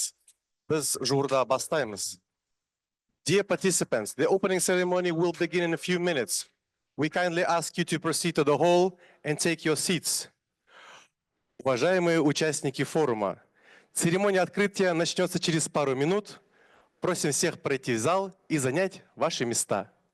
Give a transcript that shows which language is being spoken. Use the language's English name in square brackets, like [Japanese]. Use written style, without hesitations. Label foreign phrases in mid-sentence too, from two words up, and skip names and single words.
[Kazakh] Біз жуырда бастаймыз. [English] Dear participants, the opening ceremony will begin in a few minutes. We kindly ask you to proceed to the hall and take your seats. [Russian] Уважаемые участники форума, церемония открытия начнется через пару минут. Просим всех пройти в зал и занять ваши места.